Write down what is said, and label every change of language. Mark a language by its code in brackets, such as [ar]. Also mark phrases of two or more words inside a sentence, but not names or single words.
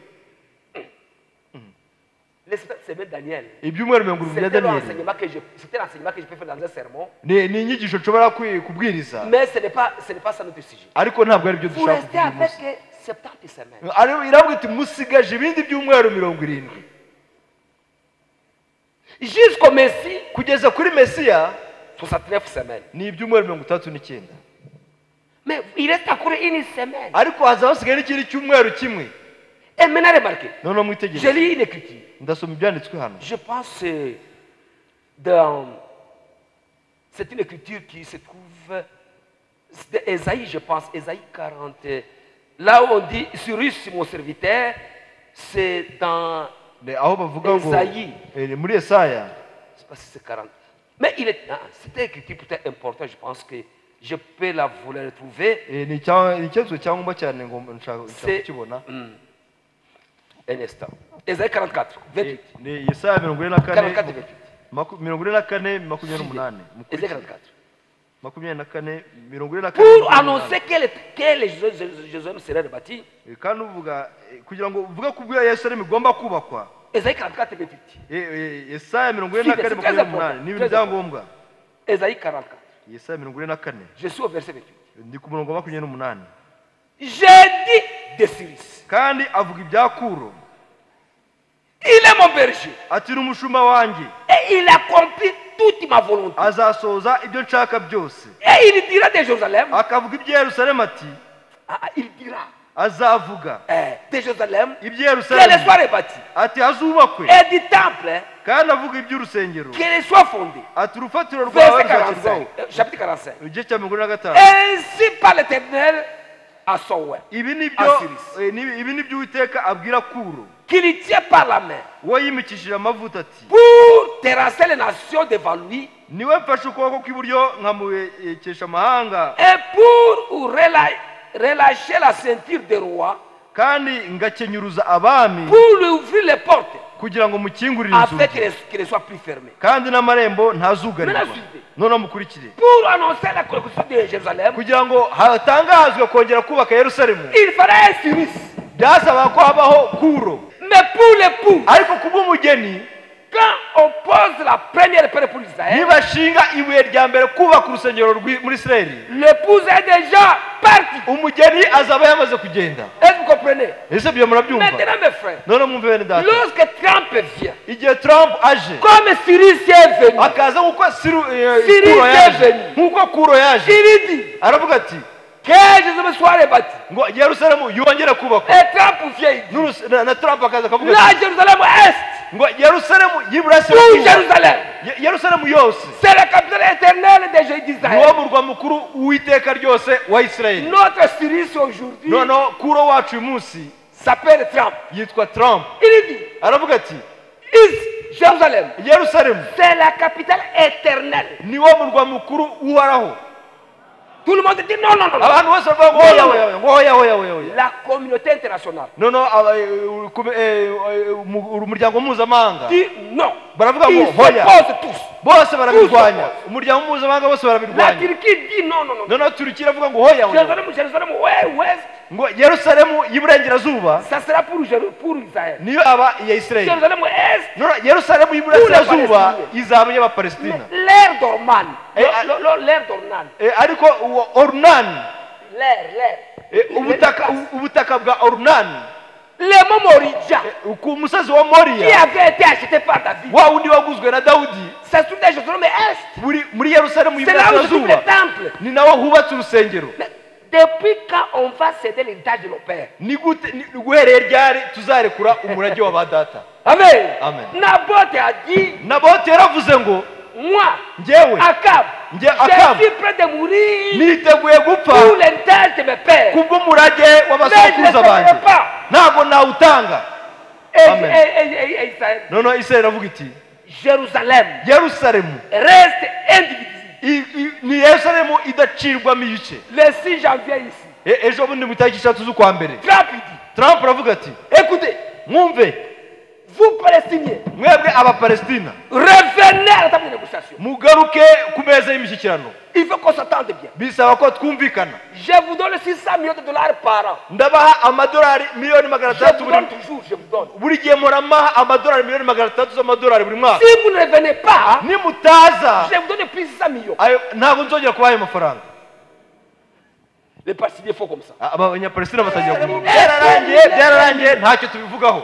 [fr] Les 70 semaines Daniel. [rw] ibyumweru 70 bya [fr] C'était [rw] Daniyeli [fr] l'enseignement que je peux faire dans un sermon. [rw] ni inyigisho nshobora kubwiriza [fr] Mais ce n'est pas ça notre sujet. [rw] ariko ntabwo ari byo [fr] Vous [rw] dushaka [fr] restez [rw] kuvuga [fr] avec [rw] uyu munsi [fr] 70 semaines. [rw] iravuga iti musigaje ibindi byumweru 70 [fr] Jusqu'au Messie, [rw] kugeza kuri Mesiya [fr] 69 semaines. [rw] ni ibyumweru 39 [fr] Mais il reste encore une semaine. [rw] ariko haza hasigaye n'ikindi cyumweru kimwe [fr] Et maintenant, remarquez, [rw] noneho [fr] je [rw] mwitegereze [fr] lis une écriture. [rw] ndasoma ibyanditswe hano [fr] Je pense dans... C'est une écriture qui se trouve... C'est Ésaïe, je pense, Ésaïe 40. Là où on dit, Cyrus, mon serviteur, c'est dans... [rw] aho bavuga ngo Esayi. muri Yesaya [fr] Je ne sais pas si c'est 40. Mais il est... C'était une écriture peut-être importante, je pense que je peux la vous la retrouver. [rw] ni ikibazo cyangombwa cyane ngo nshaka kukibona [fr] Un instant. Ésaïe 44, 28. [rw] ni Yesaya 44 [fr] 44, 28. [rw] 44 28 [fr] Ésaïe 44. [rw] 44 [fr] Pour annoncer que Jérusalem serait rebâti, [rw] kandi uvuga kugira ngo uvuge ko ubwo Yerusalemu igomba kubakwa [fr] Esaïe 44 28. [rw] Yesaya 44:28 ni ibintu byangombwa. [fr] Esaïe 44. [rw] Yesaya 44. [fr] Je suis au verset 28. [rw] Ndi ku murongo wa 28. [fr] J'ai dit de Cyrus. [rw] Kandi avuga ibya Kuro. [fr] Il est mon berger. [rw] Ati n'umushumba wanjye. [fr] Et il accomplit toute ma volonté. [rw] Azasoza ibyo nshaka byose. [fr] Et il dira de Jérusalem. [rw] Akavuga ibya Yerusalemu ati. [fr] Il dira. [rw] Azavuga. [fr] De Jérusalem. [rw] Ibya Yerusalemu. [fr] Qu'elle soit rebâtie. [rw] Ati hazubakwe. [fr] Et du temple. [rw] Kandi avuga iby'urusengero. [fr] Qu'elle soit fondée. [rw] Ati urufatiro rwawe [fr] Verset 45. Chapitre 45. [rw] Igice cya 45. [fr] Ainsi par l'Éternel à son ouais. [rw] Ibi nibyo Uwiteka abwira Kuro. [fr] Qu'il tient par la main. [rw] Uwo yimikishije amavuta ati. [fr] Pour terrasser les nations devant lui. [rw] Niwe mfashe ukuboko kw'iburyo nkamubekesha amahanga. [fr] Et pour relâcher la ceinture des rois. [rw] Kandi ngakenyuruza abami. [fr] Pour lui ouvrir les portes. [rw] Kugira ngo mukingurire inzugi. [fr] Afin qu'elle soit plus fermée. [rw] Kandi n'amarembo ntazugarirwa. None mukurikire. [fr] Pour annoncer la construction de Jérusalem. [rw] Kugira ngo hatangazwe kongera kubaka Yerusalemu. [fr] Il fallait un Cyrus. [rw] Byasaba ko habaho Kuro. [fr] Mais pour l'époux. [rw] Ariko kubumugeni. [fr] Quand on pose la première pierre pour Israël, [rw] nibashinga ibuye rya mbere kubaka urusengero muri Israeli, [fr] l'épouse est déjà partie. [rw] Umugeni azaba yamaze kugenda. [fr] Est-ce que vous comprenez? [rw] Ese byo murabyumva? [fr] Maintenant mes frères, [rw] none mwumve bene data, [fr] lorsque Trump vient, [rw] igihe Trump aje, [fr] comme Cyrus est venu, [rw] akaza nkuko [fr] Cyrus est venu, [rw] nkuko Kuro yaje, [fr] il dit, [rw] aravuga ati [fr] que Jérusalem soit rebâtie. [rw] ngo Yerusalemu yongera kubakwa. [fr] Et Trump vient, [rw] na Trump akaza akavuga [fr] la Jérusalem est, [rw] ngo Yerusalemu y'iburasira, [fr] tout Jérusalem, [rw] Yerusalemu yose, [fr] c'est la capitale éternelle d'Israël. [rw] niwo murwa mukuru w'iteka ryose wa Israeli. [fr] Notre Cyrus aujourd'hui, [rw] no Kuro wacu uyu munsi [fr] s'appelle Trump. [rw] yitwa Trump. [fr] Il dit, [rw] aravuga ati [fr] Jérusalem, [rw] Yerusalemu, [fr] c'est la capitale éternelle. [rw] niwo murwa mukuru uhoraho. [fr] Tout le monde dit non, non, non. [rw] Abantu bose bavuga ngo oya. [fr] La communauté internationale [rw] umuryango mpuzamahanga [fr] dit non. [rw] baravuga ngo hoya, bose barabirwanya. Umuryango mpuzamahanga bose [fr] La [rw] barabirwanya. [fr] Turquie dit non, non, non. [rw] noneho Turkiya iravuga ngo hoya, [fr] Jérusalem, ouais. [rw] ngo Yerusalemu y'iburengerazuba [fr] Ça sera pour Israël. [rw] niyo aba iya Israeli. [fr] Jérusalem est. [rw] noneho Yerusalemu y'iburasirazuba izaba iy'Abapalestina. [fr] L'air dormant. L'air dormant. [rw] ariko Ornan, [fr] l'air. [rw] ubutaka bwa Ornan, [fr] Le mont Moria, [rw] ku musozi wa [fr] qui [rw] Moriya, [fr] avait été acheté par David, [rw] wa wundi waguzwe na Dawudi, [fr] c'est tout de Jérusalem est. [rw] muri Yerusalemu [fr] C'est là où se trouve le [rw] y'iburasirazuba [fr] temple. [rw] ni naho hubatse urusengero. [fr] Depuis quand on va céder l'héritage de nos pères? [rw] ni guhereye ryari tuzarekura umurage wa ba data? [fr] Amen. [rw] Amen. [fr] Naboth a dit, [rw] Naboti yaravuze ngo [fr] moi, [rw] njyewe [fr] Akab, [rw] Njye Akab, [fr] je suis prêt de mourir [rw] niteguye gupfa [fr] pour l'héritage de mes pères. [rw] kubw'umurage [fr] Mais je ne [rw] w'abasokuruza [fr] le [rw] banjye, [fr] ferai pas. [rw] ntabwo nawutanga. Amen. [fr] Et Israël, [rw] noneho Israeli iravuga iti [fr] Jérusalem [rw] Yerusalemu [fr] reste indivisible. [rw] ni Yerusalemu idacirwamo ibice. [fr] Le 6 janvier ici, [rw] ejo bundi mu itariki 3 z'ukwa mbere [fr] Trump dit, [rw] Trump aravuga ati [fr] écoutez, [rw] mwumve, [fr] vous Palestiniens, [rw] mwebwe Abapalestina, [fr] revenez à la table de négociation. [rw] mugaruke ku meza y'imishyikirano. [fr] Il faut qu'on s'entende bien. [rw] Bisaba ko twumvikana. [fr] Je vous donne 600 millions de dollars par an. [rw] ndabaha amadolari miliyoni magana [fr] Je [rw] atandatu [fr] vous donne toujours, je vous donne. [rw] buri gihe muramaha amadolari miliyoni magana atandatu z'amadolari buri mwaka. [fr] Si vous ne revenez pas, [rw] nimutaza [fr] je vous donne plus 600 millions. [rw] ntabwo nzongera kubaha ayo mafaranga. [fr] Les Palestiniens font comme ça. [rw] Abanyapalestina batangira kuvuga byararangiye ntacyo tubivugaho.